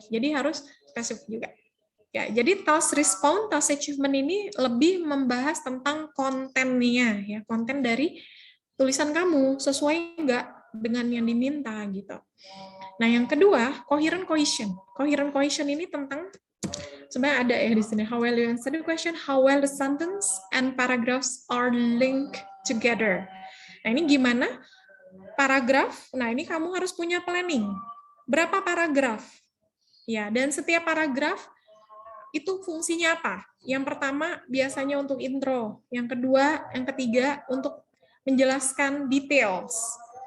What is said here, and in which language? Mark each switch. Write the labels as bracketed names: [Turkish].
[Indonesian] Jadi harus spesifik juga. Ya, jadi task respond, task achievement ini lebih membahas tentang kontennya, ya, konten dari tulisan kamu sesuai nggak dengan yang diminta gitu. Nah, yang kedua, coherent cohesion. Coherent cohesion ini tentang sebenarnya ada ya di sini. [English] How well you answer the question, how well the sentence and paragraphs are linked together. [Indonesian] Nah, ini gimana? Paragraf. Nah, ini kamu harus punya planning. Berapa paragraf? Ya, dan setiap paragraf itu fungsinya apa? Yang pertama biasanya untuk intro, yang kedua, yang ketiga untuk menjelaskan details.